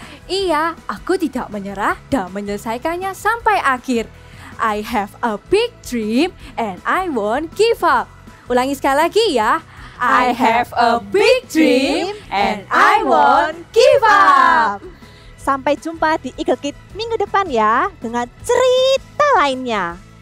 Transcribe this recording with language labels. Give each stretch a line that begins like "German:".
Indonesian: Iya, aku tidak menyerah dan menyelesaikannya sampai akhir.
English: I have a big dream and I won't give up.
Indonesian: Ulangi sekali lagi ya.
English: I have a big dream and I won't give up.
Indonesian: Sampai jumpa di Eagle Kid minggu depan ya dengan cerita lainnya.